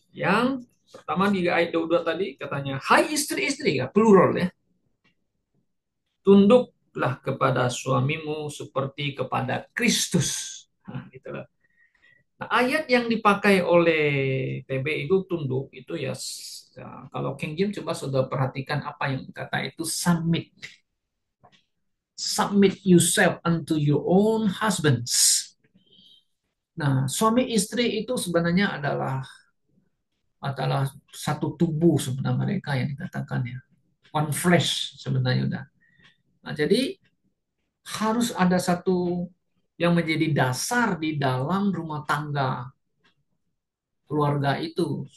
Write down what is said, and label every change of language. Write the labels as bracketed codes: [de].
[id] Yang pertama di ayat 22 tadi katanya, hai istri-istri, ya, plural ya, tunduklah kepada suamimu seperti kepada Kristus. Nah, gitu loh. Nah, ayat yang dipakai oleh TB itu tunduk itu ya, kalau King James coba sudah perhatikan apa yang kata itu submit. [en] Submit yourself unto your own husbands. [id] Nah, suami istri itu sebenarnya adalah satu tubuh sebenarnya mereka yang dikatakan ya. [en] One flesh [id] sebenarnya udah. Nah, jadi harus ada satu yang menjadi dasar di dalam rumah tangga keluarga itu.